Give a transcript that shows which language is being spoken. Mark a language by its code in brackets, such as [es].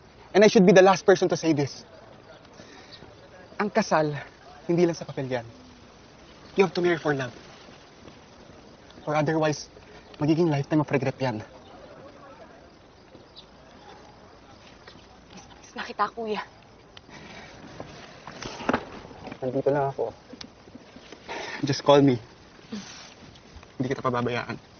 [en] And I should be the last person to say this. [tl] Ang kasal, hindi lang sa papel yan. [en] You have to marry for love. Or otherwise, [tl] magiging [en] lifetime of regret yan. [tl] na kita, kuya. Nandito lang ako. [en] Just call me. [tl] Hindi kita pababayaan.